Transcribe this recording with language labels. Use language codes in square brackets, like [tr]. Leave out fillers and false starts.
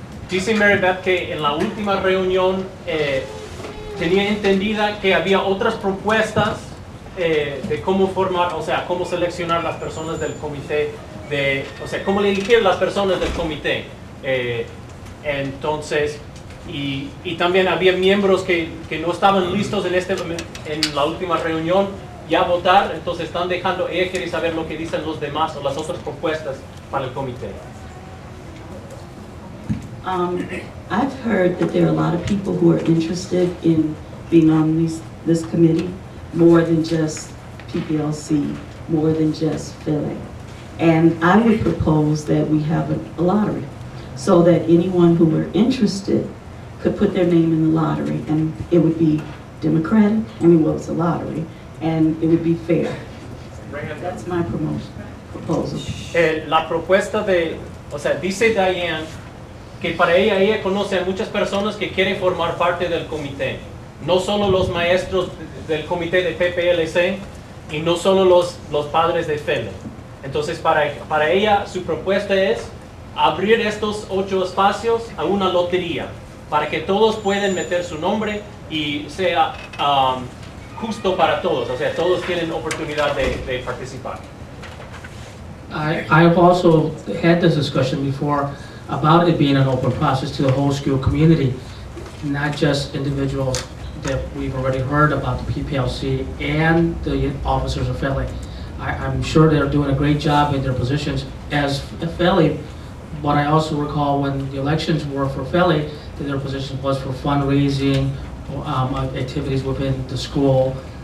[es] Dice Mary Beth que en la última reunión tenía entendida que había otras propuestas de cómo formar, o sea, cómo seleccionar las personas del comité, o sea, cómo elegir las personas del comité. Entonces, y también había miembros que no estaban listos en la última reunión ya votar, entonces están dejando, ella quiere saber lo que dicen los demás o las otras propuestas para el comité. [en] I've heard that there are a lot of people who are interested in being on this committee, more than just PPLC, more than just filling. And I would propose that we have a lottery, so that anyone who were interested could put their name in the lottery, and it would be democratic, well, it's a lottery, and it would be fair. That's my proposal. [es] La propuesta o sea, dice Diane que para ella conoce a muchas personas que quieren formar parte del comité. No solo los maestros del comité de PPLC y no solo los padres de FELE. Entonces, para ella, su propuesta es abrir estos 8 espacios a una lotería para que todos puedan meter su nombre y sea justo para todos, o sea, todos tienen oportunidad de participar. [en] I've also had this discussion before about it being an open process to the whole school community, not just individuals that we've already heard about the PPLC and the officers of Philly. I'm sure they're doing a great job in their positions as Philly, but I also recall when the elections were for Philly, that their position was for fundraising, activities within the school.